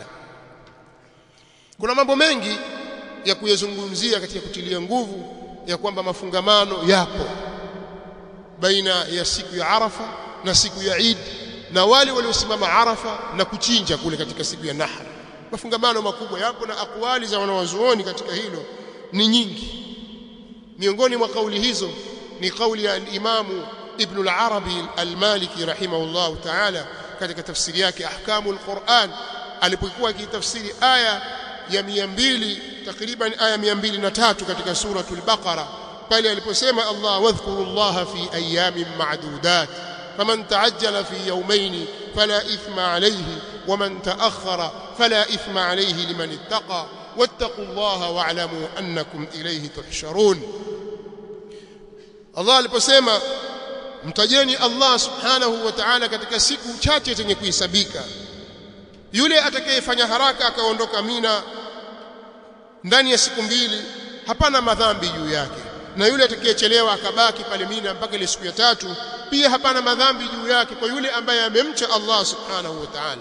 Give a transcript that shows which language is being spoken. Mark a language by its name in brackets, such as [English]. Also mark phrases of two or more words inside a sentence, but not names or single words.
[Swahili] Kuna mambo mengi ya kuyazungumzia katika kutilia nguvu ya kwamba mafungamano yapo baina ya siku ya Arafa na siku ya Eid, na wale waliosimama Arafa na kuchinja kule katika siku ya Nahr. Mafungamano makubwa yapo, na akwali za wanawazuoni katika hilo ni nyingi. Miongoni mwa kauli hizo ni kauli ya Imamu Ibn al-Arabi al-Maliki [Arabic] رحمه الله تعالى [Swahili] katika tafsiri yake Ahkamul Quran, alipokuwa akitafsiri aya ya 200 takriban aya 203 katika suratul Baqara, pale aliposema Allah [Arabic] واذكروا الله في أيام معدودات فمن تعجل في يومين فلا إثم عليه ومن تأخر فلا إثم عليه لمن اتقى واتقوا الله واعلموا أنكم إليه تحشرون. [Swahili] Allah aliposema mtajeni Allah [Arabic] سبحانه وتعالى [Swahili] katika siku chache zenye kuhesabika, yule atakayefanya haraka akaondoka Mina ndani ya siku 2 hapana madhambi juu yake, na yule atakayechelewa akabaki pale Mina mpaka ile siku ya 3 pia hapana madhambi juu yake, kwa yule ambaye amemcha Allah subhanahu wa ta'ala.